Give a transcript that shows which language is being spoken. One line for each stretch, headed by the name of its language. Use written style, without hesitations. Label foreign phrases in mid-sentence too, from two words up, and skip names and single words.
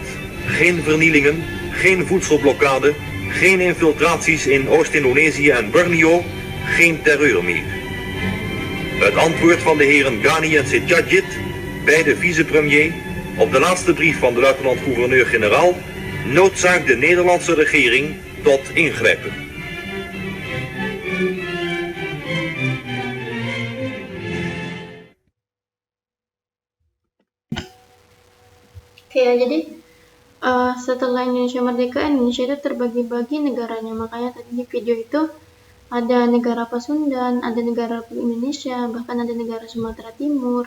Dutch: Geen vernielingen, geen voedselblokkade, geen infiltraties in Oost-Indonesië en Borneo, geen terreur meer. Het antwoord van de heren Ghani en Sejadjit, beide vicepremier, op de laatste brief van de luitenant-gouverneur-generaal, noodzaakt de Nederlandse regering tot ingrijpen.
Indonesian: Oke ya, jadi setelah Indonesia merdeka, Indonesia itu terbagi-bagi negaranya. Makanya tadi di video itu ada negara Pasundan, ada negara Republik Indonesia, bahkan ada negara Sumatera Timur.